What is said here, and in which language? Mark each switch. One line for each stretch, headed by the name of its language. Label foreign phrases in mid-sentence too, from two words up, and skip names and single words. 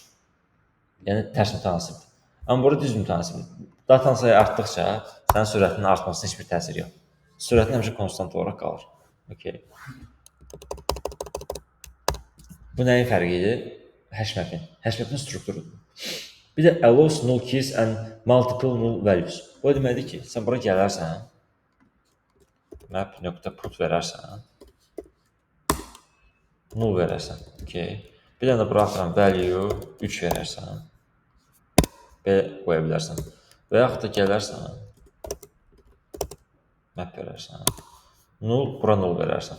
Azerbaijani: Yəni tərs mütənasibdir. Amma burada düz mütənasibdir. Datanın sayı artdıqca sənin sürətinin artmasına heç bir təsir yox. Sürətin həmişə konstant olaraq qalır. Okay. Bu nəyin fərqidir? Hashmap'in. Hashmap'in strukturudur. Bir də
English: allows null keys and multiple null values.
Azerbaijani: Bu deməkdir ki, sən bura gələrsən, map.put verərsən, null verərsən. Okay. Bir dənə bura atıram value 3 verərsən. Belə qoya bilərsən. Və yaxud da gələrsən, map verərsən, null, bura null verərsən.